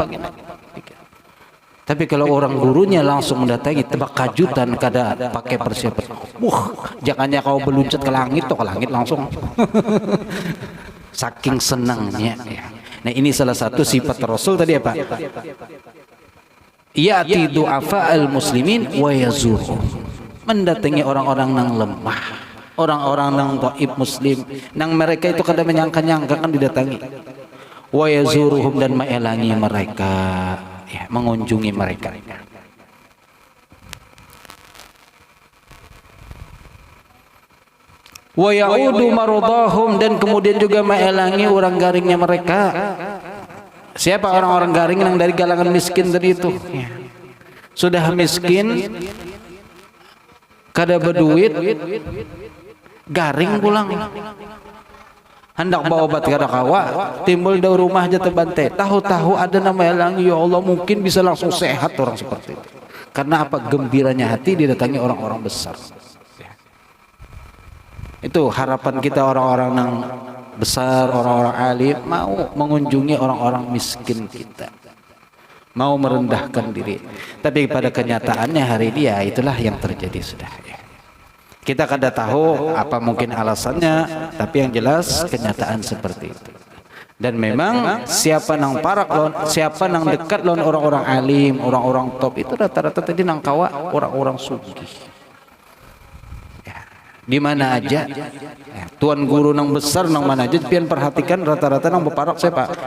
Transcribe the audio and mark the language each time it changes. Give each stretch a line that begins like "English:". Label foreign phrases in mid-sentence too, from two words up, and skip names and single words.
Banjar: Tapi kalau orang gurunya langsung mendatangi tebak kajutan kada pakai persiapan. Jangannya kau berluncat ke langit langsung.
Indonesian: Saking senangnya. Nah ini salah satu sifat Rasul tadi apa?
Arabic: يأتي ضعفاء المسلمين ويزور.
Indonesian: Mendatangi orang-orang yang lemah, orang-orang yang dhaif muslim,
Banjar: nang mereka itu kada menyangka-nyangka kan didatangi.
Arabic: ويزورهم
Banjar: dan maelangi mereka, ya, mengunjungi mereka.
Arabic: ويعود مرضاهم
Banjar: dan kemudian juga maelangi orang garingnya mereka. Siapa orang-orang garing yang dari kalangan miskin tadi itu?
Indonesian: Ya.
Banjar: Sudah miskin, kada berduit, garing pulang. Hendak bawa obat kada kawa, timbul dari rumah aja terbantai.
Indonesian: Tahu-tahu ada nama elang, ya Allah mungkin bisa langsung sehat orang seperti itu. Karena apa? Gembiranya hati didatangi orang-orang besar. Itu harapan kita orang-orang yang besar, orang-orang alim mau mengunjungi orang-orang miskin kita. Mau merendahkan diri. Tapi pada kenyataannya hari ini ya itulah yang terjadi sudah.
Banjar: Kita kada tahu apa mungkin alasannya, tapi yang jelas kenyataan seperti itu. Dan memang siapa nang parak lon, siapa nang dekat lon orang-orang alim, orang-orang top itu rata-rata tadi nang kawa orang-orang sugih. Ya, di mana aja, ya, tuan guru nang besar nang mana aja, pian perhatikan rata-rata nang beparak siapa?